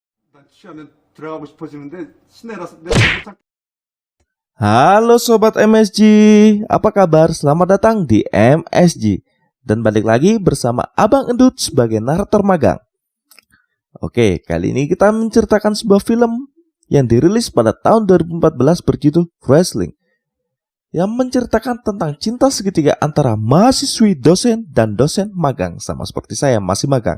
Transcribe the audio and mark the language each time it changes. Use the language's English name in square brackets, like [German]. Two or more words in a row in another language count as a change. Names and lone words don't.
[Korean] 난 취하면 들어가고 싶어지는데 시내라서 내가 못 찾. [Indonesian] Halo Sobat MSG, apa kabar? Selamat datang di MSG. Dan balik lagi bersama Abang Endut sebagai narator magang. Oke, kali ini kita menceritakan sebuah film yang dirilis pada tahun 2014 berjudul Wrestling, yang menceritakan tentang cinta segitiga antara mahasiswi dosen dan dosen magang, sama seperti saya masih magang.